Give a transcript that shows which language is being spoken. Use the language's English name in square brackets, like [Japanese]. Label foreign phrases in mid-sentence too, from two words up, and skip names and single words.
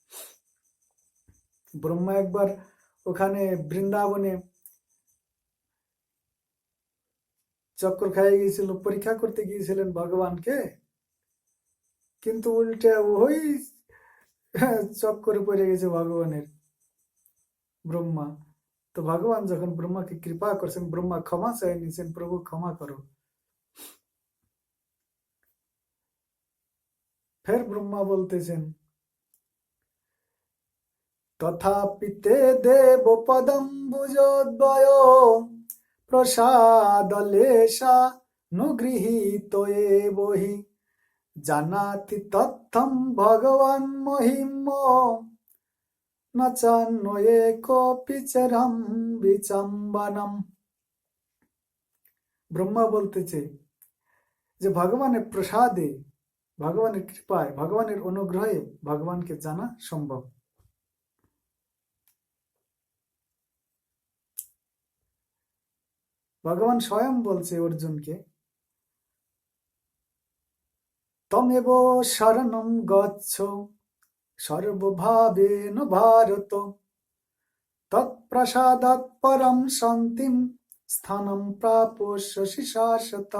[Bangla] ব্রহ্মা একবার ওখানে বৃন্দাবনে চক্কর খাইয়ে গিয়েছিল, পরীক্ষা করতে গিয়েছিলেন ভগবানকে, কিন্তু উল্টে ওই চক্করে পড়ে গেছে ভগবানের, ব্রহ্মা। তো ভগবান যখন ব্রহ্মাকে কৃপা করছেন, ব্রহ্মা ক্ষমা চাই নিয়েছেন, প্রভু ক্ষমা করো। ফের ব্রহ্মা বলতেছেন, [Sanskrit] তথাপি তে দেব পদম্বুজোদ্বয় প্রসাদলেশা নুগৃহীত বহি জানাতি তথ্যম ভগবান মহিম ন চান্নয়ে কপিচরম বিচম্বনম। [Bangla] ব্রহ্মা বলতেছে যে ভগবানের প্রসাদে, ভগবানের কৃপায়, ভগবানের অনুগ্রহে ভগবানকে জানা সম্ভব। ভগবান স্বয়ং বলছে অর্জুনকে, [Sanskrit] তমেব শরণম গচ্ছ সর্বভাবেন ভারত তৎপ্রসাদাৎ পরম শান্তিম স্থানম প্রাপস্যসি শাশ্বতম।